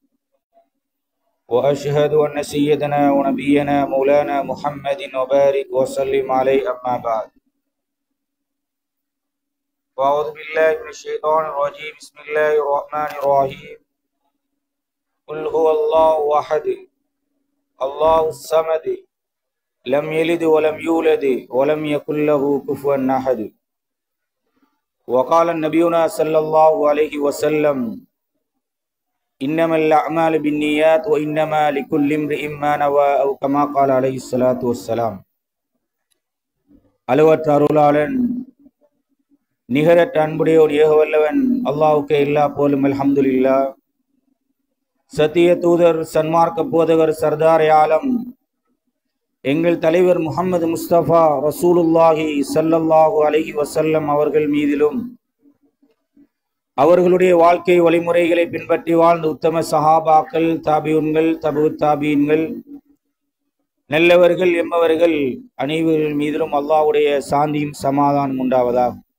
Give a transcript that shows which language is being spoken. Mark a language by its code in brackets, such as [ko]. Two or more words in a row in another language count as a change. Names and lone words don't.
[ar] وأشهد أن سيدنا ونبينا مولانا محمد وبارك وسلم عليه أما بعد أعوذ بالله من الشيطان الرجيم بسم الله الرحمن الرحيم قل هو الله أحد الله الصمد لم يلد ولم يولد ولم يكن له كفوا أحد وقال نبينا صلى الله عليه وسلم إنما الأعمال بالنيات وإنما لكل امرئ ما نوى أو كما قال عليه الصلاة والسلام [ta] அளவற்ற அருளாளன் நிகரற்ற அன்புடையோர் ஏகவல்லவன் அல்லாஹ்வுக்கே எல்லா புகழும் அல்ஹம்துலில்லாஹ். சத்திய தூதர் சன்மார்க்க போதகர் சர்தார் ஆலம் எங்கள் தலைவர் முஹம்மது முஸ்தபா [ar] رسول الله صلى الله عليه وسلم [ta] அவர்கள் மீதிலும் அவர்களுடைய வாழ்க்கை வழிமுறைகளை பின்பற்றி வாழ்ந்த உத்தம சஹாபாக்கள், தாபியூன்கள், தபு தாபீன்கள், நல்லவர்கள் எம்மவர்கள் அனைவர்கள் மீதிலும் அல்லாஹ்வுடைய சாந்தியும் சமாதானம் உண்டாவதாக.